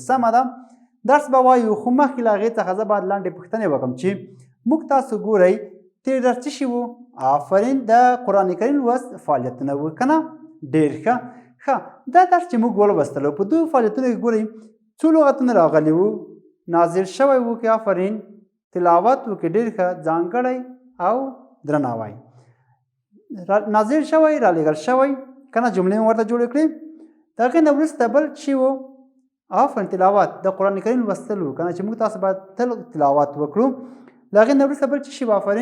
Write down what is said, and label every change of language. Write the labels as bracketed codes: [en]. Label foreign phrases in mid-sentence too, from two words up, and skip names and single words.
[ps] سمه ده، درس به وایو، خو مخکې له هغې څخه زه باید لنډې پوښتنې وکړم چې موږ تاسو ګورئ تېر درس څه شي و؟ آفرین، د قرآن کریم لوست فعالیتونه و که نه؟ ډېر ښه. دا درس چې موږ ولوستلو، په دغو فعالیتونو کې ګورئ څو لغتونه راغلي وو. نازل شوی و که آفرین، تلاوت و که ډېر ښه، ځانګړی او درناوی. نازل شوی، رالیږل شوی که نه، جملې مو ورته جوړې کړې. د هغې نه وروسته بل څه و؟ آفرین، تلاوت، د قرآن کریم لوستل و که نه، چې موږ تاسو باید تل تلاوت وکړو. له هغې نه وروسته بل څه شي و؟